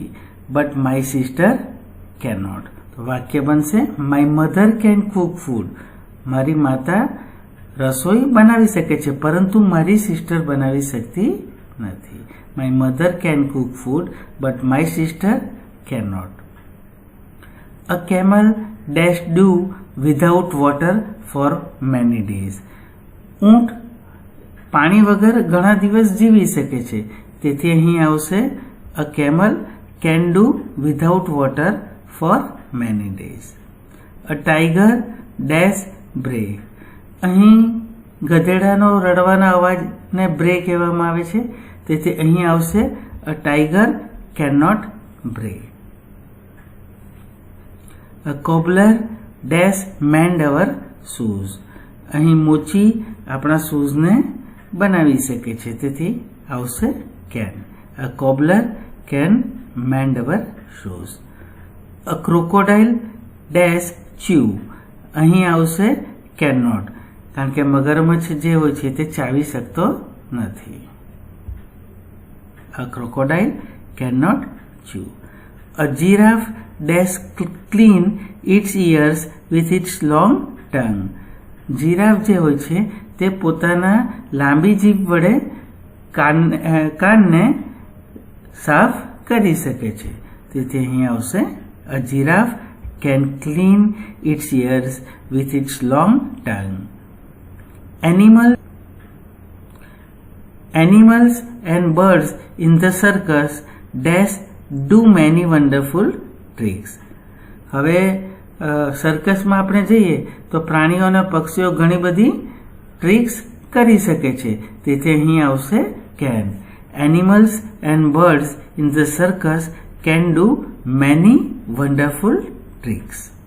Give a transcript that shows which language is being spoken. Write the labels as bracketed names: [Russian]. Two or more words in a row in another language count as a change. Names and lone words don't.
[English] but my sister can not. [Gujarati] તો વાક્ય બનશે [English] my mother can cook food. [Gujarati] મારી માતા રસોઈ બનાવી શકે છે, પરંતુ મારી સિસ્ટર બનાવી શકતી નથી. [English] my mother can cook food but my sister cannot. A camel dash do without water for many days. [Gujarati] ઊંટ પાણી વગર ઘણા દિવસ જીવી શકે છે, તેથી અહીં આવશે [English] a camel can do without water for many days. A tiger dash bray. [Gujarati] અહીં ગધેડાનો રડવાના અવાજને બ્રે કહેવામાં આવે છે, તેથી અહીં આવશે [English] a tiger cannot bray. A cobbler dash mend our shoes. [Gujarati] અહીં મોચી આપણા શૂઝને બનાવી શકે છે, તેથી આવશે can. [English] A cobbler can mend our shoes. A crocodile dash chew. [Gujarati] અહીં આવશે cannot, કારણ કે મગરમચ્છ જે હોય છે તે ચાવી શકતો નથી. [English] A crocodile cannot chew. A giraffe dash clean its ears with its long tongue. [Gujarati] જીરાફ જે હોય છે તે પોતાના લાંબી જીભ વડે કાનને સાફ કરી શકે છે, તેથી અહીં આવશે [English] a giraffe can clean its ears with its long tongue. Animals and birds in the circus dash do many wonderful ટ્રીક્સ. [Gujarati] હવે સર્કસમાં આપણે જઈએ તો પ્રાણીઓ અને પક્ષીઓ ઘણી બધી ટ્રીક્સ કરી શકે છે, તેથી અહીં આવશે કેન. [English] animals and birds in the circus can do many wonderful tricks.